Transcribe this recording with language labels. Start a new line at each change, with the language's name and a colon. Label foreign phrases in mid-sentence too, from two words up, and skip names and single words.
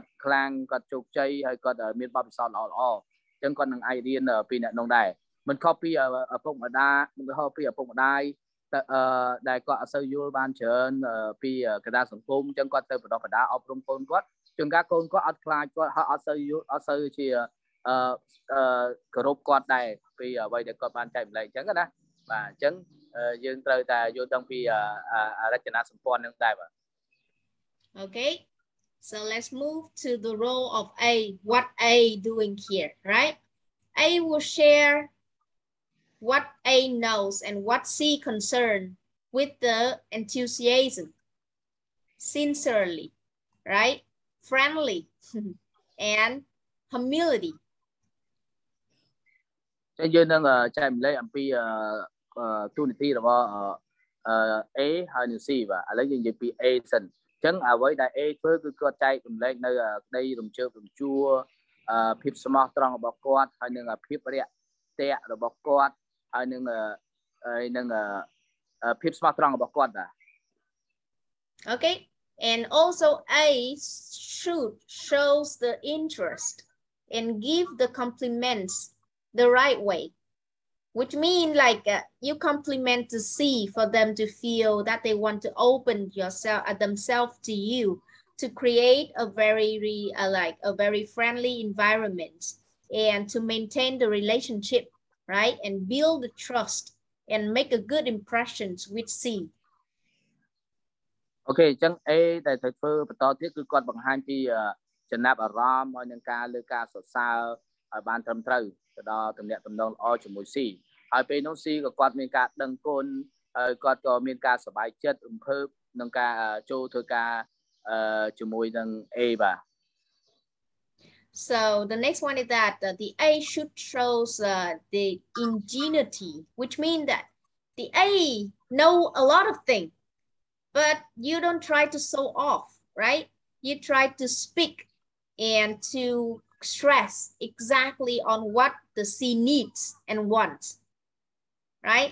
Khmer: ខ្លាំងគាត់ជោគជ័យហើយគាត់មានបទពិសោធន៍ល្អៗអញ្ចឹងគាត់នឹងអាចរៀនពីអ្នកនោះដែរមិនខុសពីឪពុកម្ដាយមិនខុសពីឪពុកម្ដាយដែលគាត់អត់សូវយល់បានច្រើនពីកណ្ដាលសង្គមអញ្ចឹងគាត់ទៅបណ្ដុះបណ្ដាលអប់រំកូនគាត់ជួនកាលកូនគាត់អត់ខ្លាចគាត់អត់សូវយល់អត់សូវជាគោរពគាត់ដែរពីអ្វីដែលគាត់បានចែកម្លែកអញ្ចឹងណាបាទអញ្ចឹងយើងត្រូវតែយល់ដឹងពីរចនាសម្ព័ន្ធនឹងដែរបាទ
English: Okay, so let's move to the role of A. What A doing here, right? A will share what A knows and what C concerned with the enthusiasm, sincerely, right? Friendly and humility.
Khmer: ចឹងយើងនឹងចែកម្លែកអំពីទូនាទីរបស់ A ហើយនឹង C បាទឥឡូវយើងនិយាយពី A សិនអញ្ចឹងអ្វីដែល A ធ្វើគឺគាត់ចែករំលែកនៅក្តីរំជើបរំជួលភាពស្មោះត្រង់របស់គាត់ហើយនឹងភាពរាក់ទាក់របស់គាត់ហើយនឹងភាពស្មោះត្រង់របស់គាត់បាទ
English: Okay, and also A should shows the interest and give the compliments the right way, which means like you compliment the C for them to feel that they want to open themselves to you to create a very friendly environment and to maintain the relationship, right? And build the trust and make a good impressions with C.
Khmer: អូខេអញ្ចឹង A ដែលត្រូវធ្វើបន្តទៀតគឺគាត់បង្ហាញពីចំណាប់អារម្មណ៍ហើយនឹងការលើកការសរសើរឲ្យបានត្រឹមត្រូវទៅដល់ទំនាក់ទំនងល្អជាមួយ C ហើយពេលនោះ C ក៏គាត់មានការដឹងគុណហើយគាត់ក៏មានការសប្បាយចិត្តរំភើបនឹងការចូលធ្វើការជាមួយនឹង A បាទ
English: So the next one is that the A should shows the ingenuity, which means that the A know a lot of things, but you don't try to show off, right? You try to speak and to stress exactly on what the C needs and wants, right?